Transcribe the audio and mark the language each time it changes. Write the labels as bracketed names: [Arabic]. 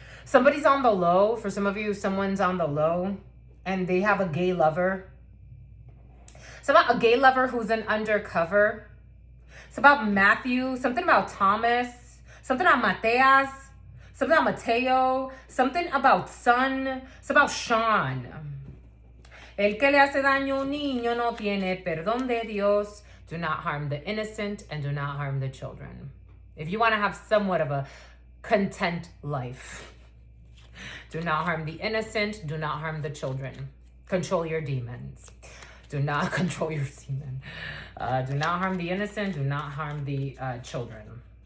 [English] Somebody's on the low. For some of you, someone's on the low and they have a gay lover. It's about a gay lover who's an undercover. It's about Matthew, something about Thomas, something about Mateas, something about Mateo, something about son. It's about Sean. [Spanish] El que le hace daño a un niño no tiene perdón de Dios. [English] Do not harm the innocent and do not harm the children. If you want to have somewhat of a content life, do not harm the innocent, do not harm the children. Control your demons. Do not control your semen. Do not harm the innocent, do not harm the children.